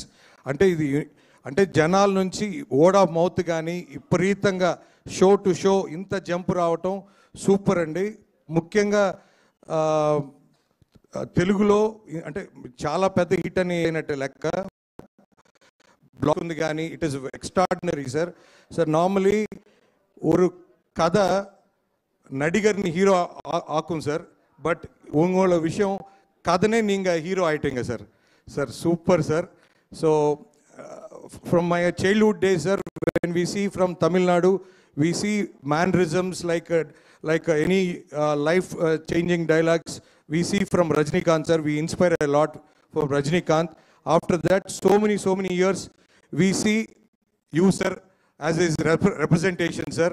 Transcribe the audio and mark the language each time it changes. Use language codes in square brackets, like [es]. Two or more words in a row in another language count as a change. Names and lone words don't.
[te] అంటే జనాల నుంచి [en] word of mouth [te] కానీ విపరీతంగా [en] show to show [te] ఇంత జంప్ రావటం సూపర్ అండి. ముఖ్యంగా తెలుగులో అంటే చాలా పెద్ద హిట్ అని అయినట్టు లెక్క. [en] బ్లాక్ [te] ఉంది కానీ [en] it is extraordinary sir. [ta] నార్మలీ ஒரு கதை நடிகர்னு ஹீரோ ஆக்கும் சார். பட் உங்களோட விஷயம் கதனே நீங்கள் ஹீரோ ஆயிட்டீங்க சார். [en] sir super sir. ஸோ from my childhood days, sir, when we see from Tamil Nadu, we see mannerisms like any life changing dialogues we see from Rajinikanth sir. We inspire a lot from Rajinikanth. After that, so many years we see you sir as his representation sir.